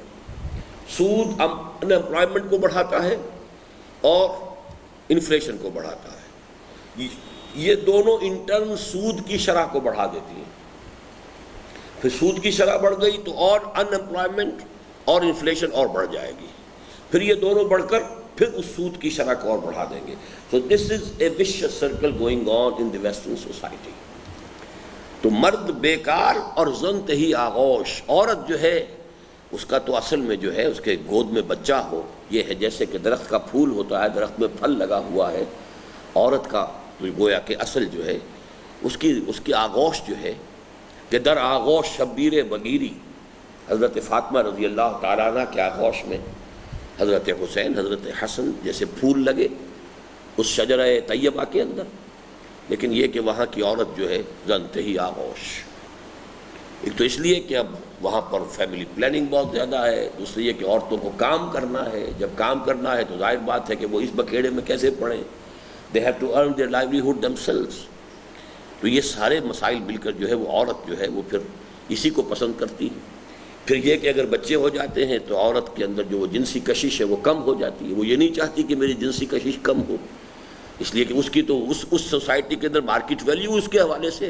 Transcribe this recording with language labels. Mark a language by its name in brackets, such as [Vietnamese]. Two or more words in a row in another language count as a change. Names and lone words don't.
[Urdu] سود ان امپلائمنٹ کو بڑھاتا ہے اور انفلیشن کو بڑھاتا ہے. یہ دونوں انٹرن سود کی شرح کو بڑھا دیتی ہیں. پھر سود کی شرح بڑھ گئی تو اور ان امپلائمنٹ اور انفلیشن اور بڑھ جائے گی. پھر یہ دونوں بڑھ کر پھر اس سود کی شرح کو اور بڑھا دیں گے. [English] So this is a vicious circle going on in the Western society. [Urdu] تو [Persian] مرد بیکار [Urdu] اور [Persian] زن تہی آغوش. [Urdu] عورت جو ہے اس کا تو اصل میں جو ہے اس کے گود میں بچہ ہو. یہ ہے جیسے کہ درخت کا پھول ہوتا ہے, درخت میں پھل لگا ہوا ہے. عورت کا تو گویا کہ اصل جو ہے اس کی آغوش جو ہے کہ [Persian] در آغوش شبیر بگیری. [Urdu] حضرت فاطمہ [Arabic] رضی اللہ تعالیٰ عنہ [Urdu] کے آغوش میں حضرت حسین, حضرت حسن جیسے پھول لگے اس شجرہ طیبہ کے اندر. لیکن یہ کہ وہاں کی عورت جو ہے [Persian] زنتہی آغوش. [Urdu] ایک تو اس لیے کہ اب وہاں پر [English] فیملی پلاننگ [Urdu] بہت زیادہ ہے, دوسری یہ کہ عورتوں کو کام کرنا ہے. جب کام کرنا ہے تو ظاہر بات ہے کہ وہ اس بکھیڑے میں کیسے پڑیں. [English] they have to earn their livelihood themselves. [Urdu] تو یہ سارے مسائل مل کر جو ہے وہ عورت جو ہے وہ پھر اسی کو پسند کرتی ہے. پھر یہ کہ اگر بچے ہو جاتے ہیں تو عورت کے اندر جو وہ جنسی کشش ہے وہ کم ہو جاتی ہے. وہ یہ نہیں چاہتی کہ میری جنسی کشش کم ہو, اس لیے کہ اس کی تو اس سوسائٹی کے اندر [English] مارکیٹ ویلیو [Urdu] اس کے حوالے سے ہے.